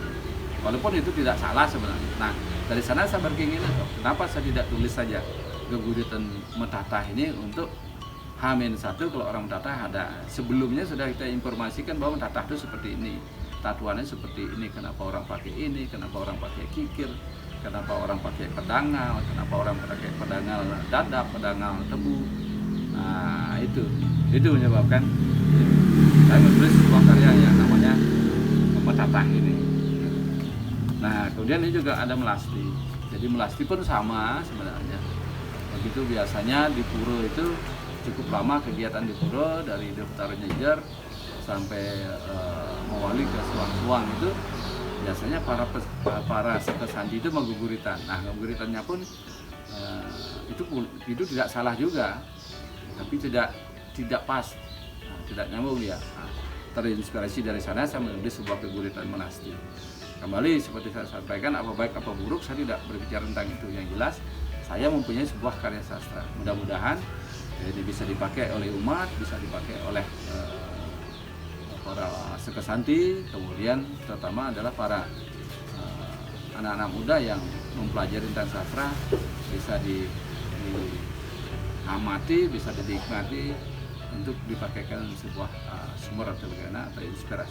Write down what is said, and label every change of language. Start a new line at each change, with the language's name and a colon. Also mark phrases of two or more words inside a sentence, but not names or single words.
Indonesian: Walaupun itu tidak salah sebenarnya. Nah dari sana saya berkeinginan, kenapa saya tidak tulis saja geguritan mendatah ini untuk H-1 kalau orang mendatah ada. Sebelumnya sudah kita informasikan bahwa mendatah itu seperti ini, tatuannya seperti ini, kenapa orang pakai ini, kenapa orang pakai kikir, kenapa orang pakai pedangal, kenapa orang pakai pedangal dadap, pedangal tebu. Nah itu menyebabkan saya menulis sebuah karya yang namanya mendatah ini. Nah kemudian ini juga ada melasti. Jadi melasti pun sama sebenarnya. Begitu biasanya di pura itu cukup lama kegiatan di pura, dari daftar nyejar sampai mewali ke suang-suang itu biasanya para sekesandi itu mengguguritan. Nah guguritannya pun itu tidak salah juga, tapi tidak pas, tidak nyambung ya. Nah, terinspirasi dari sana saya menulis sebuah geguritan melasti. Kembali seperti saya sampaikan, apa baik apa buruk saya tidak berbicara tentang itu. Yang jelas saya mempunyai sebuah karya sastra. Mudah-mudahan ini bisa dipakai oleh umat, bisa dipakai oleh para sekesanti, kemudian terutama adalah para anak-anak muda yang mempelajari tentang sastra bisa diamati, bisa dinikmati untuk dipakaikan sebuah sumber atau bagaimana atau inspirasi.